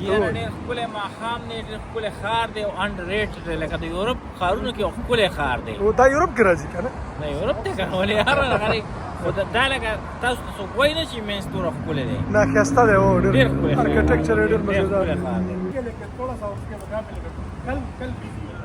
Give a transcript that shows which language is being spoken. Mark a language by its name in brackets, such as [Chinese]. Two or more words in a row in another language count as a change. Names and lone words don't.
[Pashto] ډېر ښکلی ماښام دی ډېر ښکلی ښار دی او [English] underrated [Pashto] دی لکه د یورپ ښارونو کې یو ښکلی ښار دی دا یورپ کې راځي که نه دا یورپ دی که نه ولې هر هغه خو دا لکه تاسو ته څوک وایي نه چې مینس دومره ښکلی دی نه ښایسته دی ډېر ښکلی ارکیټیکچر یې ډېر مزېدار ښکلی ښار دی [Urdu] لیکن تھوڑا سا اس کے مقابلے میں کل